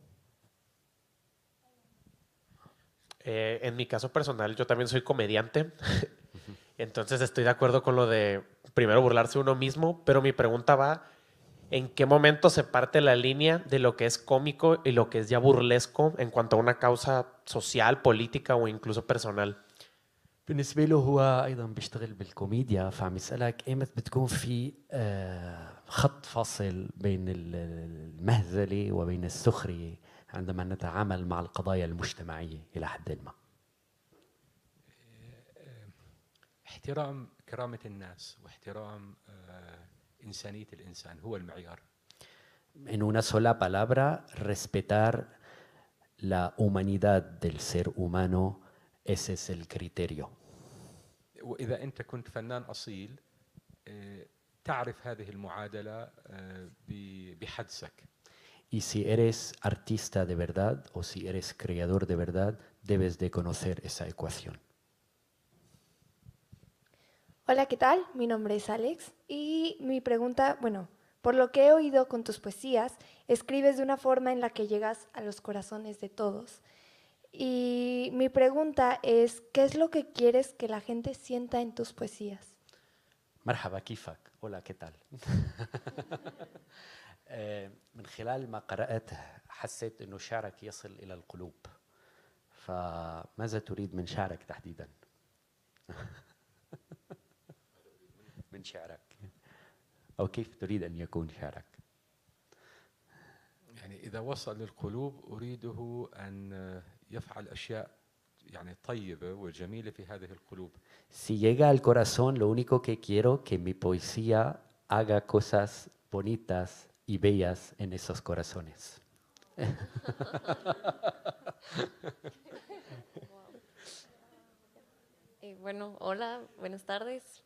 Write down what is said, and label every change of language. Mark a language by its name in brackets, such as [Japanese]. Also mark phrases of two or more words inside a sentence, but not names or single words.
[Spanish] En mi caso personal, yo también soy comediante, entonces estoy de acuerdo con lo de primero burlarse uno mismo, pero mi pregunta va, ¿en qué momento se parte la línea de lo que es cómico y lo que es ya burlesco en cuanto a una causa social, política o incluso personal? [Arabic] بالنسبة له هو أيضا بيشتغل بالكوميديا، فعم يسألك إيمت بتكون في خط فاصل بين المهزلة وبين السخرية عندما نتعامل مع القضايا المجتمعية إلى حد ما. احترام كرامة الناس واحترام إنسانية الإنسان هو المعيار. [Spanish] En una sola palabra, respetar la humanidad del ser humano, ese es el criterio. [Arabic] وإذا أنت كنت فنان أصيل تعرف هذه المعادلة بحدسك. [Spanish] Y si eres artista de verdad o si eres creador de verdad, debes de conocer esa ecuación. Hola, ¿qué tal? Mi nombre es Alex y mi pregunta, bueno, por lo que he oído con tus poesías, escribes de una forma en la que llegas a los corazones de todos. Y mi pregunta es, ¿qué es lo que quieres que la gente sienta en tus poesías? [Arabic] مرحبا كيفك؟ [Spanish] hola, ¿qué tal؟ [Arabic] من خلال ما قرأته حسيت إنه شعرك يصل إلى القلوب، فماذا تريد من شعرك تحديداً؟ من شعرك أو كيف تريد أن يكون شعرك؟ يعني إذا وصل للقلوب أريده أن يفعل أشياء يعني طيبة وجميلة في هذه القلوب. [Spanish] Si llega al corazón, lo único que quiero que mi poesía haga cosas bonitas y bellas en esos corazones. Bueno, hola, buenas tardes.